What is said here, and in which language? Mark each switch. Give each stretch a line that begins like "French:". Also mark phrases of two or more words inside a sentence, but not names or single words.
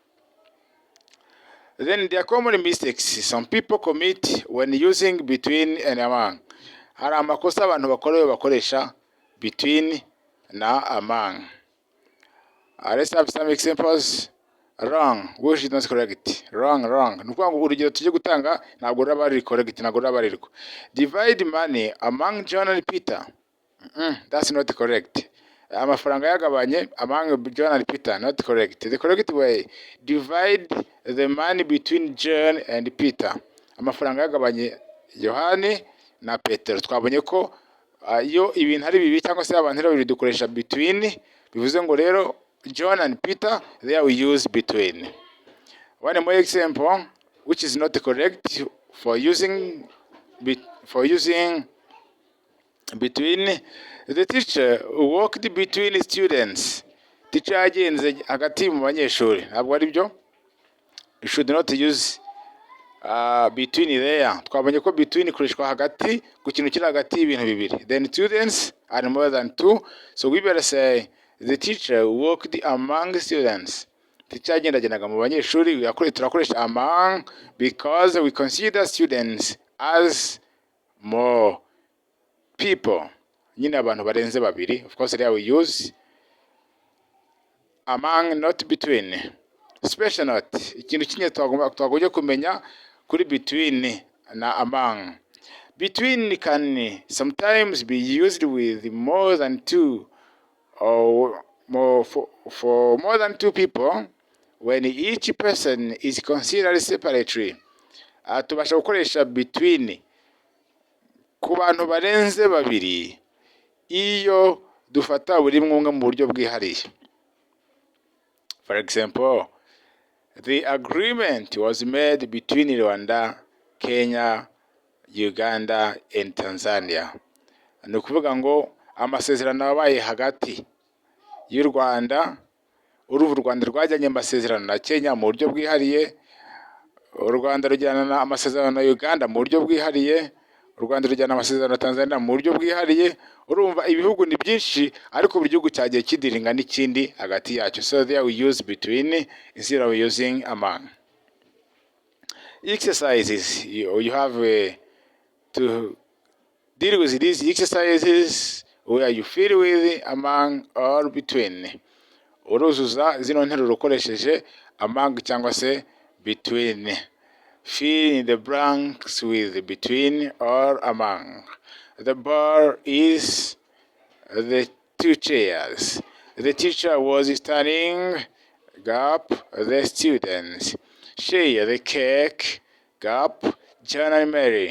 English: Then there are common mistakes some people commit when using between and among.
Kinyarwanda: Hari amakosa abantu bakoresha between na among.
English: Let's have some examples. Wrong, which is not correct. Wrong.
Kinyarwanda: Nukuvuga ngo urugero tujye gutanga ntabwo ruraba ruri correct, ntabwo ruraba ruriko.
English: Divide money among John and Peter. That's not correct.
Kinyarwanda: Amafaranga yagabanye
English: among John and Peter, not correct. The correct way, divide the money between John and Peter.
Kinyarwanda: Amafaranga yagabanye Yohani na Petero. Twabonye ko iyo ibintu ari bibi cyangwa se abantu babiri dukoresha between, bivuze ngo rero
English: John and Peter, there we use between. One more example, which is not correct for using between. The teacher walked between students.
Kinyarwanda: Teacher yagenze hagati mu banyeshuri. Ntabwo ari byo.
English: You should not use between there.
Kinyarwanda: Twabonye ko between ikoreshwa hagati ku kintu kiri hagati y'ibintu bibiri.
English: Then students are more than two. So we better say the teacher walked among students.
Kinyarwanda: Teacher yagendagendaga mu banyeshuri.
English: Turakoresha among because we consider students as more people.
Kinyarwanda: Nyine abantu barenze babiri.
English: Of course there we use among, not between. Special note,
Kinyarwanda: ikintu kimwe twagombye kumenya kuri between na among.
English: Between can sometimes be used with more than two or more for more than two people when each person is considered separately.
Kinyarwanda: Tubasha gukoresha between ku bantu barenze babiri iyo dufata buri umwe mu buryo bwihariye.
English: For example, the agreement was made between Rwanda, Kenya, Uganda and Tanzania.
Kinyarwanda: Ni ukuvuga ngo amasezerano yabaye hagati y'u Rwanda, u Rwanda rwajyanye amasezerano na Kenya mu buryo bwihariye, u Rwanda rujyana amasezerano na Uganda mu buryo bwihariye, u Rwanda rujyana amasezerano na Tanzania mu buryo bwihariye. Urumva ibihugu ni byinshi ariko buri gihugu cyagiye kidiringa n'ikindi hagati yacyo.
English: So there we use between instead of using among. Exercises, you have to deal with these exercises where you fill with among or between.
Kinyarwanda: Uruzuza zino nteruro ukoresheje among cyangwa se between.
English: Fill in the blanks with between or among. The bar is the two chairs. The teacher was standing up the students. Share the cake, gap, John and Mary.